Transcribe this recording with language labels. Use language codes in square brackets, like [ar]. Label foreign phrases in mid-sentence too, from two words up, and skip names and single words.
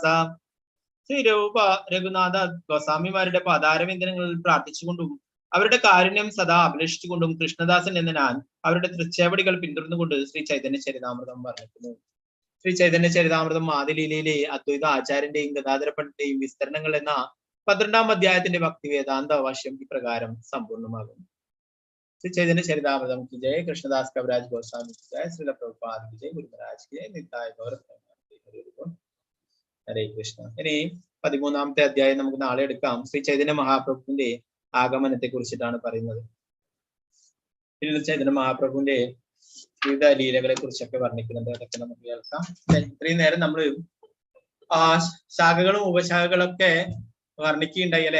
[ml] ശ്രീരൂപ രഘുനാഥ ഗോസ്വാമിമാരുടെ പാതാരവിന്ദനങ്ങളിൽ പ്രാർത്ഥിച്ചുകൊണ്ടും അവരുടെ കാരുണ്യം സദാ അഭിലഷിച്ചുകൊണ്ടും കൃഷ്ണദാസൻ എന്ന ഞാൻ അവരുടെ തൃച്ചേവടികൾ പിന്തുടർന്നുകൊണ്ട് ശ്രീ ചൈതന്യ ചരിതാമൃതം വർണ്ണിക്കുന്നു. ശ്രീ ചൈതന്യ ചരിതാമൃതം ആദിലീലയിലെ അദ്വൈത ആചാര്യന്റെയും ഗദാധര പണ്ഡിന്റെയും വിസ്തരണങ്ങൾ എന്ന 12-ാം അധ്യായത്തിന്റെ ഭക്തി വേദാന്ത ഭാഷ്യം ഇപ്രകാരം സമ്പൂർണ്ണമാകുന്നു. [hi] श्री चैतन्य चरितामृतम की जय, कृष्णदास कविराज गोस्वामी की जय, श्रील प्रभुपाद की जय, गुरु महाराज की जय, नित्याय गौर हरे कृष्ण. [ml] ഇനി 13-ാമത്തെ അധ്യായം നമുക്ക് നാളെ എടുക്കാം. ശ്രീ ചൈതന്യ മഹാപ്രഭുവിന്റെ ആഗമനത്തെ കുറിച്ചിട്ടാണ് പറയുന്നത്. ചൈതന്യ മഹാപ്രഭുവിന്റെ വിവിധ ലീലകളെ കുറിച്ചൊക്കെ വർണ്ണിക്കുന്നുണ്ട്. അതൊക്കെ നമുക്ക് കേൾക്കാം. ഇത്രയും നേരം നമ്മൾ ആ ശാഖകളും ഉപശാഖകളൊക്കെ വർണ്ണിക്കുകയുണ്ടായി അല്ലെ.